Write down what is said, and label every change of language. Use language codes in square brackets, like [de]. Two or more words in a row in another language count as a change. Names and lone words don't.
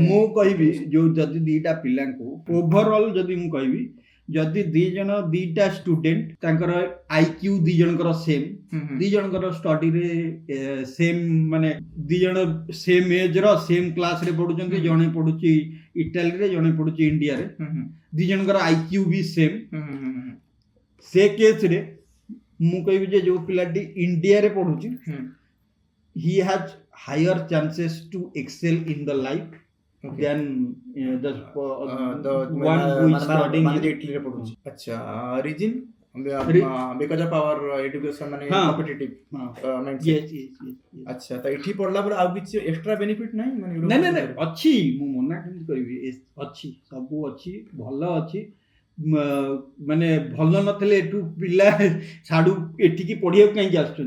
[or] ମୁଁ କହିବି ଯୋଉ ଯଦି ଦିଟା ପିଲାଙ୍କୁ ଓଭରଅଲ ଯଦି ମୁଁ କହିବି, ଯଦି ଦି ଜଣ ଦିଟା ଷ୍ଟୁଡେଣ୍ଟ ତାଙ୍କର ଆଇକ୍ୟୁ ଦି ଜଣଙ୍କର ସେମ୍, ଦି ଜଣଙ୍କର ଷ୍ଟଡିରେ ସେମ୍, ମାନେ ଦି ଜଣ [en] same age [or] ର [en] same class [or] ରେ ପଢୁଛନ୍ତି, ଜଣେ ପଢୁଛି ଇଟାଲୀରେ ଜଣେ ପଢୁଛି ଇଣ୍ଡିଆରେ, ଦି ଜଣଙ୍କର ଆଇକ୍ୟୁ ବି ସେମ୍, ସେ କେସରେ ମୁଁ କହିବି ଯେ ଯୋଉ ପିଲାଟି ଇଣ୍ଡିଆରେ ପଢୁଛି [en] he has higher chances to excel in the life than the one who is studying in [or] ଇଟାଲୀରେ ପଢୁଛି। [en] ଆଚ୍ଛା, reason because of our education ମାନେ [or] ହଁ। [en] competitive mindset. yes, yes, yes, yes. [or] ଆଚ୍ଛା, ତ ଏଠି ପଢିଲା ପରେ ଆଉ କିଛି [en] extra benefit [or] ନାହିଁ ମାନେ ନାଇଁ ନାଇଁ ନାଇଁ ଅଛି, ମୁଁ ମନା କେମିତି କରିବି, ଅଛି, ସବୁ ଅଛି, ଭଲ ଅଛି। ମାନେ ଭଲ ନଥିଲେ ଏଠୁ ପିଲା ଛାଡୁ ଏଠିକି ପଢିବାକୁ କାହିଁକି ଆସୁଛନ୍ତି?